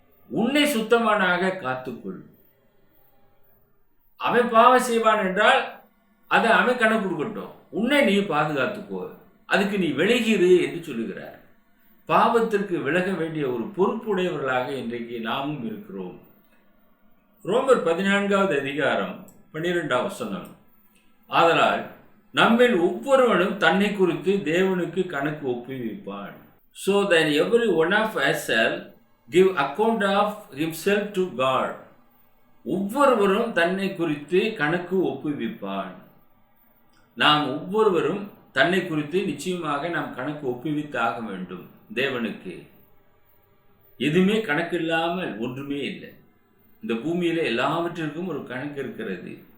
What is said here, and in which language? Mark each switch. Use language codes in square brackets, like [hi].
[ta] உன்னை சுத்தமானாக காத்துக்கொள். அவன் பாவம் செய்வான் என்றால் அதை அவன் கணக்கு கொடுக்கட்டும், உன்னை நீ பாதுகாத்துக்கோ, அதுக்கு நீ விலகிரு என்று சொல்லுகிறார். பாவத்திற்கு விலக வேண்டிய ஒரு பொறுப்புடையவர்களாக இன்றைக்கு நாமும் இருக்கிறோம். ரோமர் 14வது அதிகாரம் 12வது வசனம், ஆதலால் நம்மில் ஒவ்வொருவனும் தன்னை குறித்து தேவனுக்கு கணக்கு ஒப்புவிப்பான். [en] So that every one of us shall give account of himself to God. [ta] ஒவ்வொருவரும் தன்னை குறித்து கணக்கு ஒப்புவிப்பான். நாம் ஒவ்வொருவரும் தன்னை குறித்து நிச்சயமாக நாம் கணக்கு ஒப்புவித்து ஆக வேண்டும் தேவனுக்கு. எதுவுமே கணக்கு இல்லாமல் ஒன்றுமே இல்லை. இந்த பூமியில எல்லாவற்றிற்கும் ஒரு கணக்கு இருக்கிறது.